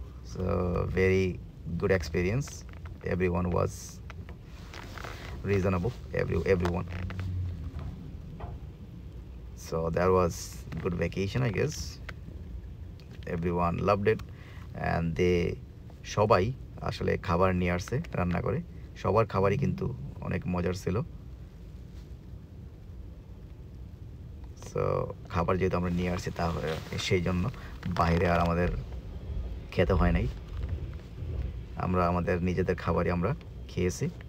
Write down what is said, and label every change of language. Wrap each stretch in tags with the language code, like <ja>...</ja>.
<en>So very good experience, everyone was reasonable, everyone. So that was good vacation, I guess. Everyone loved it and they</en> <bn>সবাই আসলে খাবার নিয়ে আসছে রান্না করে। সবার খাবারই কিন্তু অনেক মজার ছিল। সো খাবার যেহেতু আমরা নিয়ে আসছি তাহলে সেই জন্য বাইরে আর আমাদের খেতে হয় নাই, আমরা আমাদের নিজেদের খাবারই আমরা খেয়েছি।</bn>